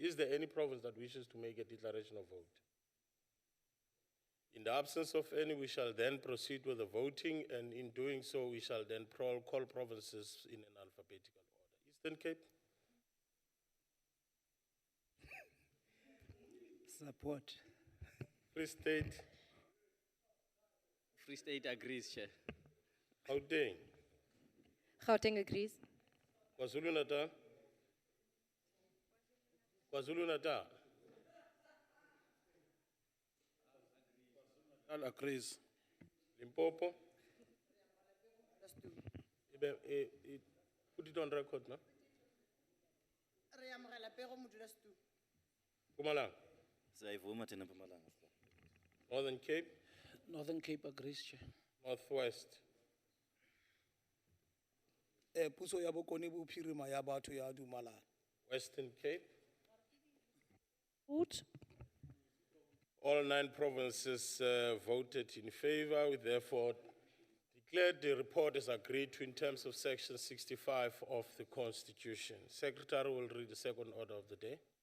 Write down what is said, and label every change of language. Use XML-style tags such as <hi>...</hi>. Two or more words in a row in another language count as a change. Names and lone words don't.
<en>Is there any province that wishes to make a declaration of vote? In the absence of any, we shall then proceed with the voting, and in doing so, we shall then call provinces in an alphabetical order. Eastern Cape? Support. Free State? Free State agrees, Chair. Gauteng? Gauteng agrees. KwaZulu-Natal? KwaZulu-Natal? All agrees. Limpopo? Put it on record, no? Mpumalanga? Northern Cape? Northern Cape agrees, Chair. Northwest?</en> <tn>Puso ya bokone bophirima ya batho ya dumalana.</tn> <en>Western Cape? Support. All 9 provinces voted in favor. We therefore declared the report as agreed to in terms of Section 65 of the Constitution. Secretary will read the second order of the day.</en>